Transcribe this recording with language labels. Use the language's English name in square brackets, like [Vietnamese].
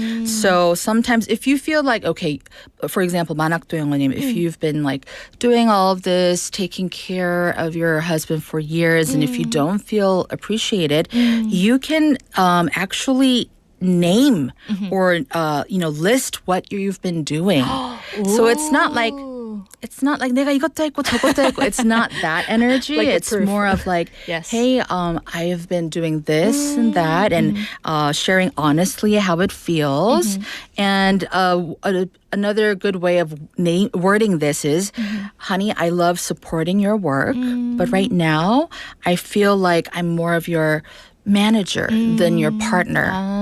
[English] So sometimes if you feel like, okay, for example, 만학도 영어님, if you've been like doing all of this, taking care of your husband for years, and if you don't feel appreciated, you can actually name or list what you've been doing. So it's not like [Korean] 내가 이것도 했고 저것도 했고. [English] It's not that energy. Like the it's proof. more of like, Yes. hey, I have been doing this and that, and sharing honestly how it feels. And another good way of wording this is, honey, I love supporting your work, but right now I feel like I'm more of your manager than your partner.